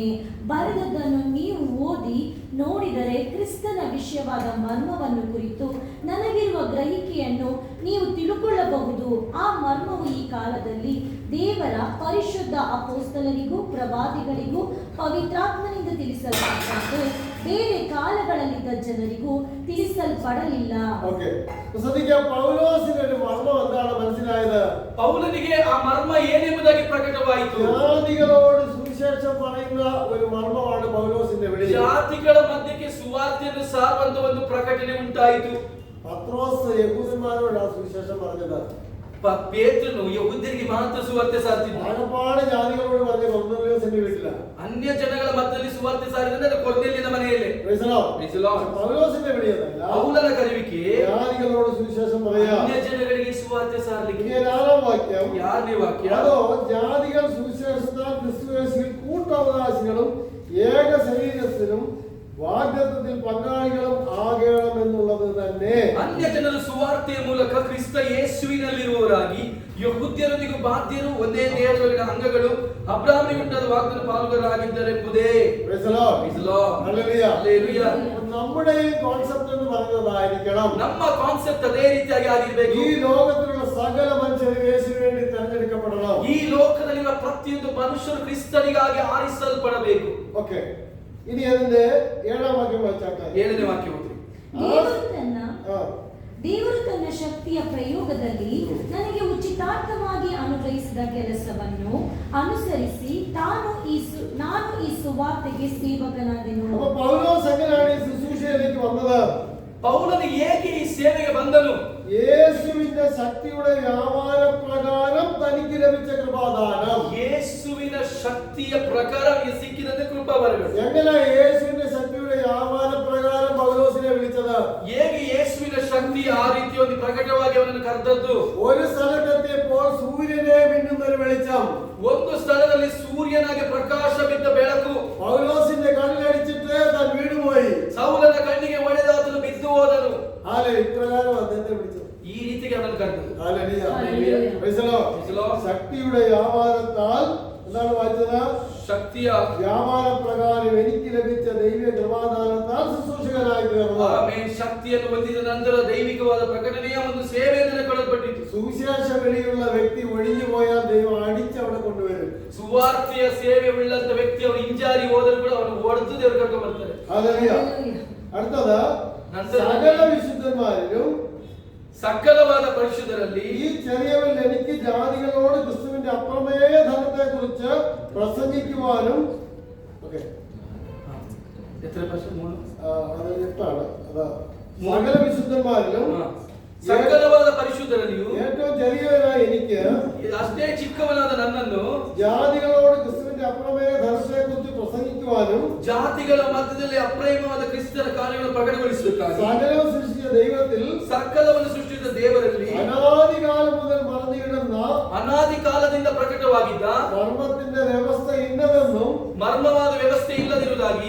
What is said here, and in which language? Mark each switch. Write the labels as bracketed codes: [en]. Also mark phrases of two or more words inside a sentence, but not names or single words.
[kn] ಬರೆದದ್ದನ್ನು ನೀವು ಓದಿ ನೋಡಿದರೆ ಕ್ರಿಸ್ತನ ವಿಷಯವಾದ ಮರ್ಮವನ್ನು ಕುರಿತು ನನಗಿರುವ ಗ್ರಹಿಕೆಯನ್ನು ನೀವು ತಿಳುಕೊಳ್ಳಬಹುದು. ಆ ಮರ್ಮವು ಈ ಕಾಲದಲ್ಲಿ ದೇವರ ಪರಿಶುದ್ಧ ಅಪೊಸ್ತಲರಿಗೂ ಪ್ರವಾದಿಗಳಿಗೂ ಪವಿತ್ರಾತ್ಮನಿಂದ ತಿಳಿಸಲ್ಪಟ್ಟದ್ದು ಬೇರೆ ಕಾಲಗಳಲ್ಲಿದ್ದ ಜನರಿಗೂ ತಿಳಿಸಲ್ಪಡಲಿಲ್ಲ. [ml] ഓക്കേ, ശ്രദ്ധിക്കുക. പൗലോസിന് ഒരു മർമ്മം എന്താണ് മനസ്സിലായത്? [kn] ಪೌಲನಿಗೆ ಆ ಮರ್ಮ ಏನೆಂಬುದಾಗಿ ಪ್ರಕಟವಾಯಿತು. [ml] ജാതികളോട് സുവിശേഷം പറയുന്ന ഒരു മർമ്മമാണ് പൗലോസിന്റെ വെളിയിൽ. [kn] ಜಾತಿಗಳ ಮಧ್ಯಕ್ಕೆ ಸುವಾರ್ತೆಯನ್ನು ಸಾರುವಂತ ಒಂದು ಪ್ರಕಟಣೆ ಉಂಟಾಯಿತು. [ml] പത്രോസ് യഹൂദന്മാരോട് ആ സുവിശേഷം പറഞ്ഞത്. [kn] ಪೇತ್ರನು ಯಹೂದ್ಯರಿಗೆ ಮಾತ್ರ ಸುವಾರ್ತೆ ಸಾರ್ತಿದ್ದ. [ml] ആകപ്പാട് ജാതികളോട് പറഞ്ഞ കൊർന്നേലിയോസിന്റെ വീട്ടില. [kn] ಅನ್ಯ ಜನಗಳ ಮಧ್ಯದಲ್ಲಿ ಸುವಾರ್ತೆ ಸಾರಿದ್ರೆ ಕೊರ್ನೇಲಿಯನ ಮನೆಯಲ್ಲಿ. [en] Praise the Lord. [ml] പൗലോസിന്റെ വെളിയല്ല. [kn] ಪೌಲನ ಕರೆಯುವಿಕೆ [ml] ജാതികളോട് സുവിശേഷം പറയാ. [kn] ಅನ್ಯ ಜನಗಳಿಗೆ ಸುವಾರ್ತೆ ಸಾರಲಿಕ್ಕೆ. [ml] 7ാം വാക്യം. [kn] 6ನೇ ವಾಕ್ಯ. [ml] അതോ ജാതികൾ സുവിശേഷത്താൽ ക്രിസ്തുയേശുവിൽ കൂട്ടവകാശികളും ഏക ശരീരത്തിലും വാഗ്ദത്തത്തിൽ പങ്കാളികളും ആകണമെന്നുള്ളത് തന്നെ. [kn] ಅನ್ಯ ಜನರು ಸುವಾರ್ತೆಯ ಮೂಲಕ ಕ್ರಿಸ್ತ ಯೇಸುವಿನಲ್ಲಿರುವವರಾಗಿ ಯಹೂದ್ಯರೊಂದಿಗೆ ಬಾಧ್ಯರು ಒಂದೇ ದೇಹದೊಳಗಿನ ಅಂಗಗಳು ಅಬ್ರಹಾಮನಿಗೆ ಉಂಟಾದ ವಾಗ್ದಾನ ಪಾಲುಗಾರರಾಗಿದ್ದಾರೆಂಬುದೇ. [en] Praise the Lord. Praise the Lord. Hallelujah. Hallelujah. [ml] നമ്മുടെ ഈ കോൺസെപ്റ്റ് എന്ന് പറയുന്നതായിരിക്കണം, [kn] ನಮ್ಮ ಕಾನ್ಸೆಪ್ಟ್ ಅದೇ ರೀತಿಯಾಗಿ ಆಗಿರಬೇಕು. [ml] ഈ ലോകത്തിലുള്ള സകല മനുഷ്യരും യേശുവിന് വേണ്ടി തെരഞ്ഞെടുക്കപ്പെടണം. [kn] ಈ ಲೋಕದಲ್ಲಿರುವ ಪ್ರತಿಯೊಂದು ಮನುಷ್ಯರು ಕ್ರಿಸ್ತನಿಗಾಗಿ ಆರಿಸಲ್ಪಡಬೇಕು. [ml] ഓക്കെ, ഇനി അതിന്റെ 7ാം വാക്യം വായിച്ചാൽ [kn] 7ನೇ ವಾಕ್ಯ ಓದಿ. ದೇವರು ತನ್ನ ಶಕ್ತಿಯ ಪ್ರಯೋಗದಲ್ಲಿ ನನಗೆ ಉಚಿತಾರ್ಥವಾಗಿ ಅನುಗ್ರಹಿಸಿದ ಕೆಲಸವನ್ನು ಅನುಸರಿಸಿ ನಾನು ಈ ಸುವಾರ್ತೆಗೆ ಸೇವಕನಾದೆನು. [ml] അപ്പൊ പൗലോസ് എങ്ങനെയാണ് ഈ ശുശ്രൂഷയിലേക്ക് വന്നത്? [kn] ಪೌಲನಿಗೆ ಏಕೆ ಈ ಸೇವೆಗೆ ಬಂದನು? [ml] യേശുവിന്റെ ശക്തിയുടെ വ്യാപാര പ്രകാരം തനിക്ക് ലഭിച്ച കൃപാദാനം. [kn] ಯೇಸುವಿನ ಶಕ್ತಿಯ ಪ್ರಕಾರ ಅವನಿಗೆ ಸಿಕ್ಕಿದಂತೆ ಕೃಪಾವರಗಳು. [ml] എങ്ങനെ യേശുവിന്റെ ശക്തിയുടെ വ്യാപാര പ്രകാരം പൗലോസിനെ വിളിച്ചത്? [kn] ಹೇಗೆ ಯೇಸುವಿನ ಶಕ್ತಿ ಆ ರೀತಿ ಒಂದು ಪ್ರಕಟವಾಗಿ ಅವನನ್ನು ಕರೆದದ್ದು? [ml] ഒരു സ്ഥലത്തെത്തിയപ്പോൾ സൂര്യനെ മിന്നുന്ന ഒരു വെളിച്ചം, [kn] ಒಂದು ಸ್ಥಳದಲ್ಲಿ ಸೂರ್ಯನಾಗಿ ಪ್ರಕಾಶ ಬಿದ್ದ ಬೆಳಕು [ml] പൗലോസിന്റെ കണ്ണിലടിച്ചിട്ട് താൻ വീണുപോയി. [kn] ಸೌಲನ ಕಣ್ಣಿಗೆ ಹೊಡೆದ ಆತನು ಬಿದ್ದು ಹೋದನು. [ml] ഇപ്രകാരം അദ്ദേഹത്തെ വിളിച്ചത്. [kn] ಈ ರೀತಿಗೆ ಅವನನ್ನು ಕರೆದದ್ದು. [ml] ശക്തിയുടെ വ്യാപാരത്താൽ എന്താണ് വായിച്ചത്? [kn] ಶಕ್ತಿಯ [ml] വ്യാപാര പ്രകാരം എനിക്ക് ലഭിച്ച ദൈവ കൃപാദാനത്താൽ ശുശ്രൂഷകനായി തീർന്നു. [kn] ಆಮೇಲೆ ಶಕ್ತಿಯನ್ನು ಹೊಂದಿದ ನಂತರ ದೈವಿಕವಾದ ಪ್ರಕಟಣೆಯ ಒಂದು ಸೇವೆಯನ್ನು ಕೊಡಲ್ಪಟ್ಟಿತು. [ml] സുവിശേഷ വെളിയുള്ള വ്യക്തി ഒഴിഞ്ഞു പോയാൽ ദൈവം അടിച്ച് അവിടെ കൊണ്ടുവരും. [kn] ಸುವಾರ್ತೆಯ ಸೇವೆ ಉಳ್ಳಂತ ವ್ಯಕ್ತಿ ಅವರು ಹಿಂಜಾರಿ ಹೋದರೂ ಕೂಡ ಅವನು ಓಡಿದು ದೇವರು ಕರ್ಕೊಂಡು ಬರ್ತಾರೆ. [ml] അടുത്തത് സകല വിശുദ്ധന്മാരിലും [kn] സകലವಾದ ಪರಿಶುದ್ಧರಲ್ಲಿ [ml] ഈ ചെറിയവൻ എനിക്ക് ജാതികളോട് ക്രിസ്തുവിന്റെ അപ്രമേയ ധനത്തെ കുറിച്ച് പ്രസംഗിക്കുവാനും എത്ര വർഷം അത് 8ആണ്. അതാ സകല വിശുദ്ധന്മാരിലും [kn] ಸಕಲವಾದ ಪರಿಶುದ್ಧರಲ್ಲಿಯೂ [ml] ഏറ്റവും ചെറിയവനായ എനിക്ക് [kn] ಅಷ್ಟೇ ಚಿಕ್ಕವನಾದ ನನ್ನನ್ನು [ml] ജാതികളോട് ക്രിസ്തുവിന്റെ അപ്രമേയ ധനത്തെ കുറിച്ച് പ്രസംഗിക്കുവാനും [kn] ಜಾತಿಗಳ ಮಧ್ಯದಲ್ಲಿ ಅಪ್ರಮೇಯವಾದ ಕ್ರಿಸ್ತನ ಕಾರ್ಯಗಳನ್ನು ಪ್ರಕಟಗೊಳಿಸಬೇಕಾಗಿ [ml] സകലവും സൃഷ്ടിച്ച ദൈവത്തിൽ [kn] ಸಕಲವನ್ನು ಸೃಷ್ಟಿಸಿದ ದೇವರಲ್ಲಿ [ml] അനാദികാലം മുതൽ മറന്നിടുന്ന [kn] ಅನಾದಿ ಕಾಲದಿಂದ ಪ್ರಕಟವಾಗಿದ್ದ [ml] മർമ്മത്തിന്റെ വ്യവസ്ഥ ഇന്നതെന്നും [kn] ಮರ್ಮವಾದ ವ್ಯವಸ್ಥೆ ಇಲ್ಲದಿರುವುದಾಗಿ